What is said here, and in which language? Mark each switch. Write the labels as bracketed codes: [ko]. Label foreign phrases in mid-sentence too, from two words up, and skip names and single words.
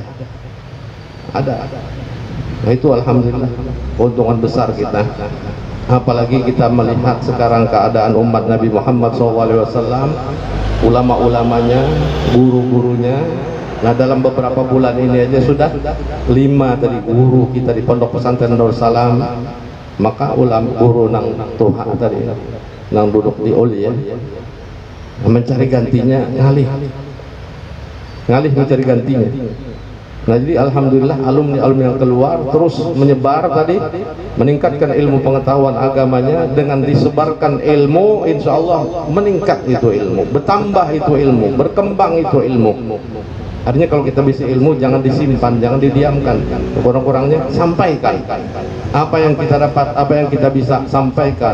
[id] Nah itu alhamdulillah keuntungan besar kita. Apalagi kita melihat sekarang keadaan umat Nabi Muhammad SAW, ulama-ulamanya, guru-gurunya. Nah dalam beberapa bulan ini aja sudah 5 tadi guru kita di Pondok Pesantren Darussalam. [bjn] Maka guru nang tuha tadi nang duduk di uli ya, mencari gantinya ngalih mencari gantinya. [id] Nah jadi alhamdulillah alumni yang keluar terus menyebar tadi, meningkatkan ilmu pengetahuan agamanya. Dengan disebarkan ilmu, insya Allah meningkat itu ilmu, bertambah itu ilmu, berkembang itu ilmu. Artinya kalau kita bisa ilmu jangan disimpan, jangan didiamkan, kurang-kurangnya sampaikan apa yang kita dapat, apa yang kita bisa sampaikan.